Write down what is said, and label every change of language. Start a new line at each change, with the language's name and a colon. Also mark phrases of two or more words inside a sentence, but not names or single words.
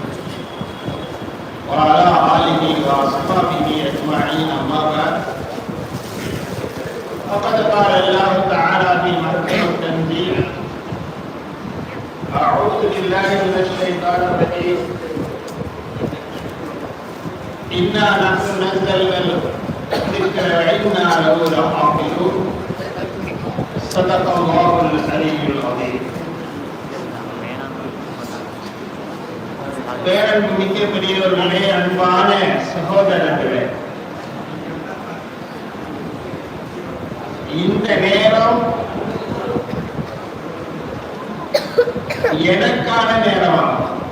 Arabic: وعلى آله وأصحابه أجمعين أما بعد فقد قال الله تعالى في محكم التنزيل أعوذ بالله من الشيطان الرجيم إنا نحن نزلنا الذكر وإنا له لحافظون صدق الله العلي العظيم.
Tamil: பேரன்புமிக்க பெரியவர்களே, அன்பான சகோதரர்களே, இந்த நேரம் எனக்கான நேரமாகும்.